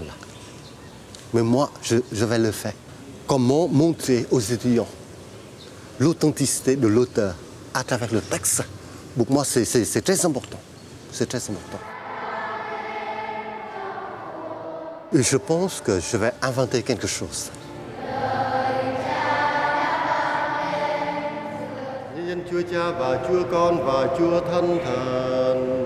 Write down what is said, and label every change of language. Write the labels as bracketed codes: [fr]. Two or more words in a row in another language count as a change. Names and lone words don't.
[fr] Mais moi, je vais le faire. Comment montrer aux étudiants l'authenticité de l'auteur à travers le texte? Pour moi, c'est très important. C'est très important. Et je pense que je vais inventer quelque chose. [vi] Chúa Cha và Chúa Con và Chúa Thánh Thần.